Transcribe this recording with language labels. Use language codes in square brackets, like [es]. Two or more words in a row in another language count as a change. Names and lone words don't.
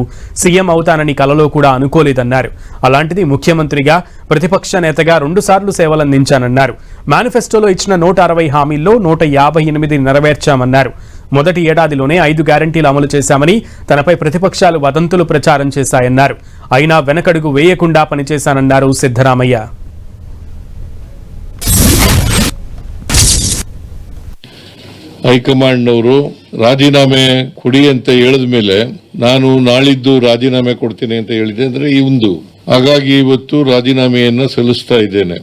[te] సీఎం అవుతానని కలలో కూడా అనుకోలేదన్నారు. అలాంటిది ముఖ్యమంత్రిగా, ప్రతిపక్ష నేతగా 2 సార్లు సేవలందించానన్నారు. మేనిఫెస్టోలో ఇచ్చిన 160 హామీల్లో 158 నెరవేర్చామన్నారు. మొదటి ఏడాదిలోనే 5 గ్యారంటీలు అమలు చేశామని, తనపై ప్రతిపక్షాలు వదంతులు ప్రచారం చేశాయన్నారు. అయినా వెనకడుగు వేయకుండా పనిచేశానన్నారు సిద్ధరామయ్య. [kn] ಹೈಕಮಾಂಡ್ನವರು ರಾಜೀನಾಮೆ ಕೊಡಿ ಅಂತ ಹೇಳಿದ ಮೇಲೆ ನಾನು ನಾಳಿದ್ದು ರಾಜೀನಾಮೆ ಕೊಡ್ತೀನಿ ಅಂತ ಹೇಳಿದೆ. ಅಂದ್ರೆ ಈ ಒಂದು ಹಾಗಾಗಿ ಇವತ್ತು ರಾಜೀನಾಮೆಯನ್ನ ಸಲ್ಲಿಸ್ತಾ ಇದ್ದೇನೆ.